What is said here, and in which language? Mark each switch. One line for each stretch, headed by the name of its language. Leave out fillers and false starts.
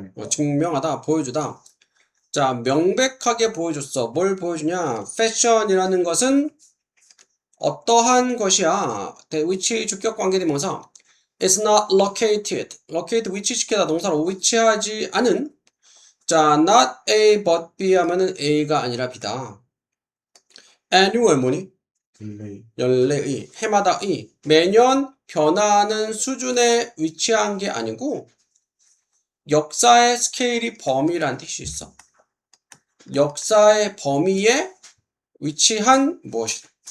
Korean: 증명하다, 보여주다. 자 명백하게 보여줬어. 뭘 보여주냐? fashion이라는 것은 어떠한 것이야? which 주격 관계대명사.
English: It's not located.
Korean: locate 위치시키다 동사로 위치하지 않은 자, not A but B 하면은 A가 아니라 B다. annual 뭐니? 릴레이. 연례의, 해마다의, 매년 변화하는 수준에 위치한 게 아니고 역사의 스케일이 범위란 뜻이 있어. 역사의 범위에 위치한 무엇이다.